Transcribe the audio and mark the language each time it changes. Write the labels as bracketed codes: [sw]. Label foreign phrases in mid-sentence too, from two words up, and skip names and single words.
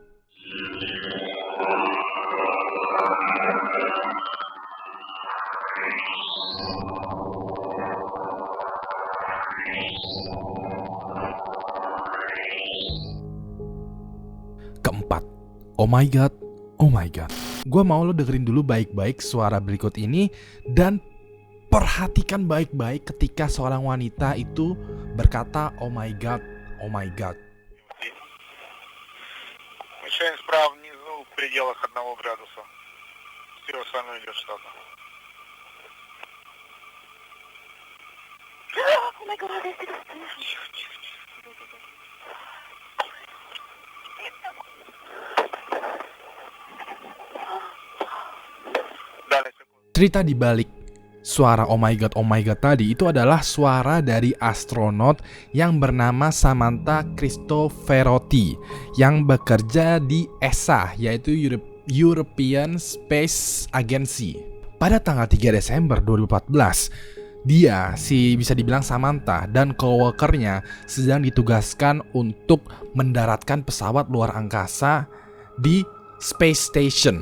[id] Keempat, [en] oh my god, oh my god. [id] Gue mau lo dengerin dulu baik-baik suara berikut ini dan perhatikan baik-baik ketika seorang wanita itu berkata [en] oh my god, oh my god. [ru] Мешаем справа внизу в пределах 1 градуса. Все остальное идет штатно. [en] Oh my god, [ru] это [id] Cerita di balik suara [en] oh my god [id] tadi itu adalah suara dari astronot yang bernama Samantha Cristoforetti yang bekerja di ESA, yaitu European Space Agency. Pada tanggal 3 Desember 2014, dia, bisa dibilang Samantha dan coworkernya sedang ditugaskan untuk mendaratkan pesawat luar angkasa di Space Station.